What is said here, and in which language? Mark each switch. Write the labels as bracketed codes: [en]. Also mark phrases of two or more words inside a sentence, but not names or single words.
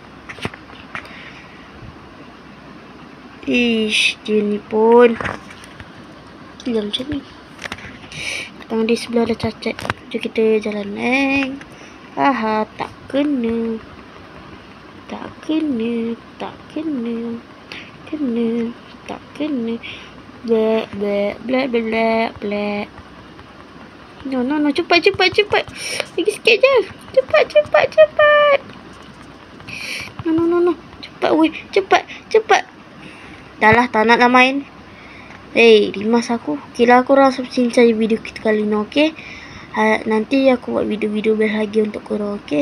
[ms] Dia ni pun gila macam ni. Tangan di sebelah dah cacat. Jom kita jalan. Tak kena. Tak kena. Tak kena. Blek, blek, blek, blek, blek. No, cepat. Lagi sikit je. Cepat. No. Cepat. Dah lah, tak nak main. Rimas aku. Kira aku rasa cincai video kita kali ni, okey? Nanti aku buat video-video lagi untuk korang, okey?